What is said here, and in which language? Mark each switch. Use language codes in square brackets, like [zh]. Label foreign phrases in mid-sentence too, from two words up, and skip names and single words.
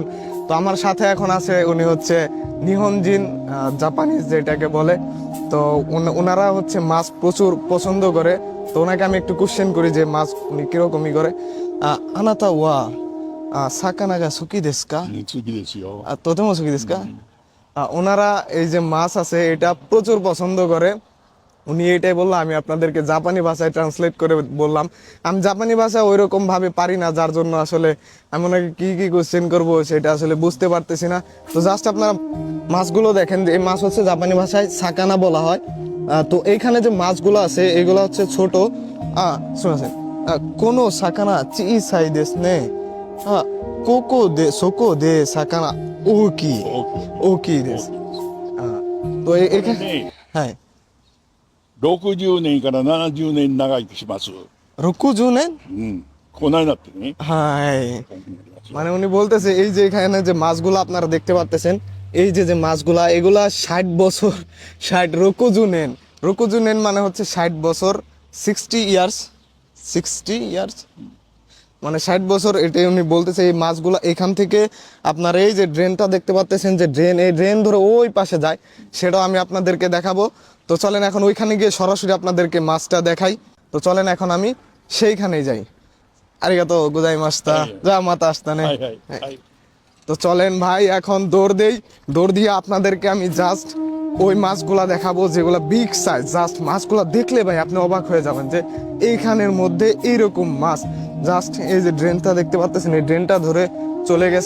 [bn] তো আমার সাথে এখন আছে, উনি হচ্ছে নিহনজিন জাপানিজ যেটাকে বলে। তো ওনারা হচ্ছে মাছ প্রচুর পছন্দ করে। তো ওনাকে আমি একটু কোশ্চেন করি যে মাছ উনি কিরকমই করে। [ja] あなたは魚が好きですか? 好きですよ。とても好きですか? [bn] ওনারা এই যে মাছ আছে এটা প্রচুর পছন্দ করে। উনি এটাই বললো, আমি আপনাদেরকে জাপানি ভাষায় ট্রান্সলেট করে বললাম। আমি জাপানি ভাষা ওই রকম ভাবে পারি না, যার জন্য আসলে আমি ওনাকে কি কি কোশ্চেন করবো সেটা আসলে বুঝতে পারতেছি না। তো জাস্ট আপনারা মাছগুলো দেখেন, যে এই মাছ হচ্ছে জাপানি ভাষায় সাকানা বলা হয়। তো এইখানে যে মাছগুলো আছে এগুলো হচ্ছে ছোট। শুনেছেন, [ja] この魚小さいですね、ここでそこで魚大きい大きい。大きいです. [bn] তো এখানে [ja] ね、 [bn] হ্যাঁ [ja] 60年から70年長生きします。 60年? うん。こないなってね。 [bn] হ্যাঁ, মানে উনি বলতেছে এই যে এখানে যে মাছগুলো আপনারা দেখতে পাচ্ছেন, এই যে যে মাছগুলা, এগুলা 60 বছর, 60 রোকুজুনেন মানে হচ্ছে 60 বছর, 60 ইয়ার্স, 60 ইয়ার্স মানে 60 বছর। এটাই উনি বলতেছে। এই মাছগুলা এখান থেকে আপনার এই যে ড্রেনটা দেখতে পাচ্ছেন, যে ড্রেন, এই ড্রেন ধরে ওই পাশে যায়, সেটাও আমি আপনাদেরকে দেখাবো। তো চলেন এখন ওইখানে গিয়ে সরাসরি আপনাদেরকে মাছটা দেখাই। তো চলেন এখন আমি সেইখানেই যাই। [ja] ありがとうございました、じゃまたあしたね. はいはいはい。 [bn] তো চলেন ভাই এখন দৌড় দিয়ে আপনাদেরকে আমি জাস্ট ওই মাছগুলা দেখাবো যেগুলা [en] big size. [bn] জাস্ট মাছগুলা দেখলে ভাই আপনি অবাক হয়ে যাবেন যে এইখানের মধ্যে এইরকম মাছ। জাস্ট এই যে ড্রেনটা দেখতে পাচ্ছেন, এই ড্রেনটা ধরে চলে গেছে।